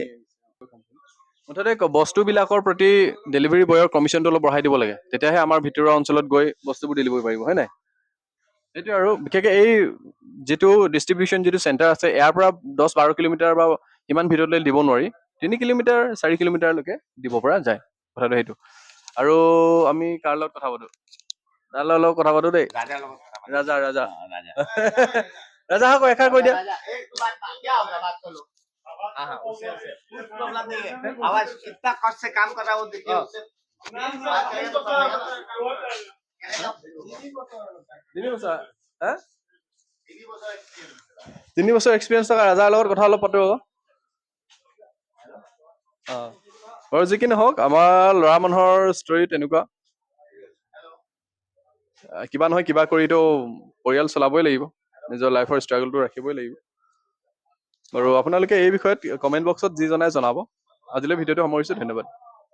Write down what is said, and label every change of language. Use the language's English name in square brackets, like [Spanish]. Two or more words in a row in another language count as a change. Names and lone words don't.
[Assamese] মুঠতে বস্তুবিলাকৰ প্ৰতি [English] delivery boyৰ [Assamese] কমিশ্যনটো অলপ বঢ়াই দিব লাগে তেতিয়াহে আমাৰ ভিতৰুৱা অঞ্চলত গৈ বস্তুবোৰ ডেলিভাৰী পাৰিব হয় নাই সেইটোৱে আৰু বিশেষকৈ এই যিটো ডিষ্ট্ৰিবিউশ্যন যিটো চেণ্টাৰ আছে ইয়াৰ পৰা 10-12 কিলোমিটাৰ বা ইমান ভিতৰলৈ দিব নোৱাৰি 3 কিলোমিটাৰ 4 কিলোমিটাৰলৈকে দিব পৰা যায় কথাটো সেইটো আৰু আমি কাৰ লগত কথা পাতো দাদাৰ লগত কথা পাতো দেই ৰাজা ৰাজা আকৌ এষাৰ কৈ দিয়া [Hindi] आवाज कितना कष्ट से काम कर रहा है वो देखिए उससे [Assamese] 3 বছৰ এক্সপিৰিয়েঞ্চ থকা ৰাজাৰ লগত কথা অলপ পাতো বাৰু যি কি নহওক আমাৰ ল'ৰা মানুহৰ ষ্টৰী তেনেকুৱা কিবা নহয় কিবা কৰিতো পৰিয়াল চলাবই লাগিব নিজৰ [English] lifeৰ struggleটো [Assamese] ৰাখিবই লাগিব বাৰু আপোনালোকে এই বিষয়ত [English] comment boxত [Assamese] যি জনাই জনাব আজিলৈ ভিডিঅ'টো সামৰিছোঁ ধন্যবাদ